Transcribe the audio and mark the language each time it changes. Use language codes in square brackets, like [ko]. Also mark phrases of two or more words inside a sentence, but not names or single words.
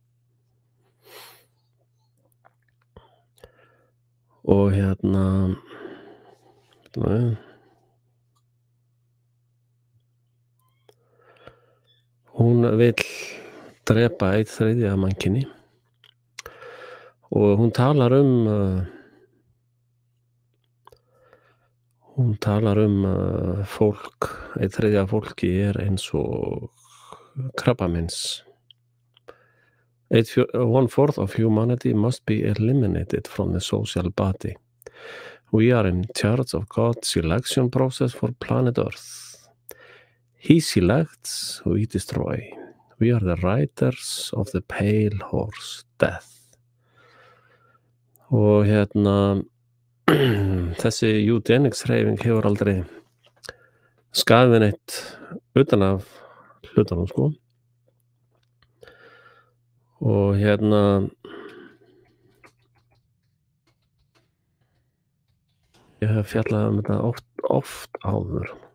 [is] Og hún vill drepa 1/3 af mannkyni og hún talar fólk, 1/3 af fólki eins og krabbameins. [en] 1/4 of humanity must be eliminated from the social body. We are in charge of God's selection process for planet Earth. He selects, we destroy. We are the riders of the pale horse, death. [is] Og þessi eugenics hreyfing hefur aldrei skafið neitt utan af hlutunum, sko. Og ég hef fjallað þetta oft áður.